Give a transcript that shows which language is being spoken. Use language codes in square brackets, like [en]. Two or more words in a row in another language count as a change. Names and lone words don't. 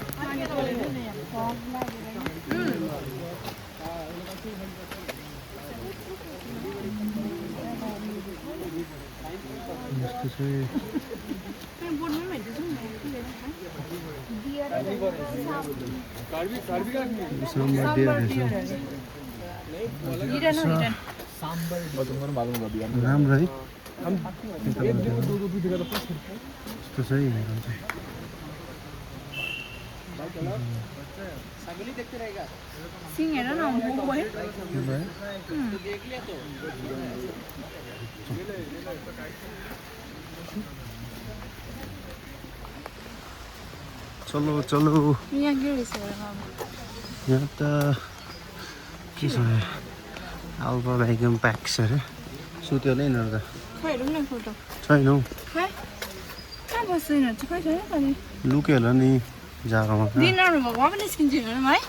[ne] यस्तो चाहिँ साम्बर डियर रहेछ राम्रो है यस्तो छ है हेरौँ चाहिँ सिङ हेर न भयो [hi] चलो चलो [ne] यहाँ के रहेछ यहाँ त के छ अल्पा भ्याक्युम प्याक्स अरे सुत्यो होला यिनीहरू त खै हेरौँ न फोटो छैन हौ खै कहाँ बस्छ यिनीहरू चाहिँ खै छैन त नि लुक्यो होला नि जाडोमा दिन राम्रो भएको पनि निस्किन्छ हेरौँ है